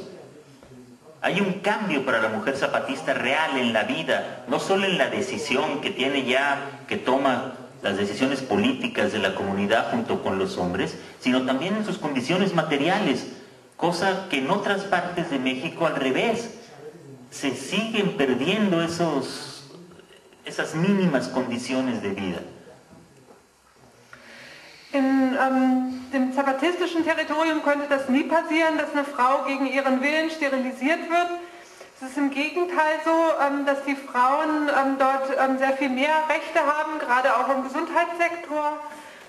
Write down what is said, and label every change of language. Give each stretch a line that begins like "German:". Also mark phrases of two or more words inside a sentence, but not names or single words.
Spanish: Hay un cambio para la mujer zapatista real en la vida, no solo en la decisión que tiene ya, que toma las decisiones políticas de la comunidad junto con los hombres, sino también en sus condiciones materiales, cosa que en otras partes de México al revés, se siguen perdiendo esas mínimas condiciones de vida.
German: In dem zapatistischen Territorium könnte das nie passieren, dass eine Frau gegen ihren Willen sterilisiert wird. Es ist im Gegenteil so, dass die Frauen dort sehr viel mehr Rechte haben, gerade auch im Gesundheitssektor.